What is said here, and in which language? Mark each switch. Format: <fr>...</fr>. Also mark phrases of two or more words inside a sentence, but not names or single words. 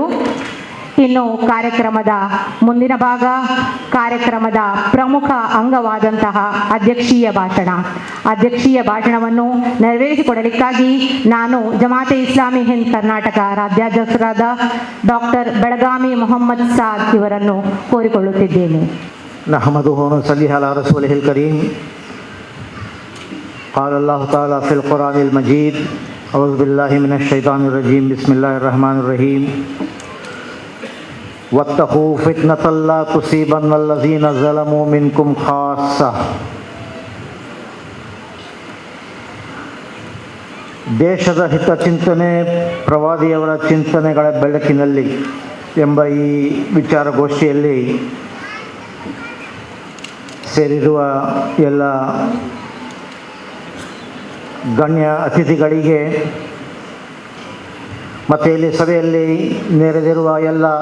<kn>ಇನ್ನು ಕಾರ್ಯಕ್ರಮದ ಮುಂದಿನ ಭಾಗ, ಕಾರ್ಯಕ್ರಮದ ಪ್ರಮುಖ ಅಂಗವಾದಂತಹ ಅಧ್ಯಕ್ಷೀಯ ಭಾಷಣವನ್ನು ನೆರವೇರಿಸಿಕೊಡಲಿಕ್ಕಾಗಿ ನಾನು ಜಮಾತೆ ಇಸ್ಲಾಮಿ ಹಿಂದ್ ಕರ್ನಾಟಕ ರಾಜ್ಯಾಧ್ಯಕ್ಷರಾದ ಡಾಕ್ಟರ್ ಬೆಳಗಾವಿ ಮೊಹಮ್ಮದ್ ಸಾದ್ ಇವರನ್ನು ಕೋರಿಕೊಳ್ಳುತ್ತಿದ್ದೇನೆ.</kn> <ar>نحمده ونصلي على رسوله الكريم. قال الله تعالى في القرآن المجيد أعوذ بالله من الشيطان الرجيم بسم الله الرحمن الرحيم واتقوا فتنة لا تصيبن الذين ظلموا منكم خاصة.</ar> <kn>ದೇಶದ ಹಿತಚಿಂತನೆ, ಪ್ರವಾದಿಯವರ ಚಿಂತನೆಗಳ ಬೆಳಕಿನಲ್ಲಿ ಎಂಬ ಈ ವಿಚಾರಗೋಷ್ಠಿಯಲ್ಲಿ ಸೇರಿರುವ ಎಲ್ಲ ಗಣ್ಯ ಅತಿಥಿಗಳಿಗೆ ಮತ್ತು ಇಲ್ಲಿ ಸಭೆಯಲ್ಲಿ ನೆರೆದಿರುವ ಎಲ್ಲ</kn>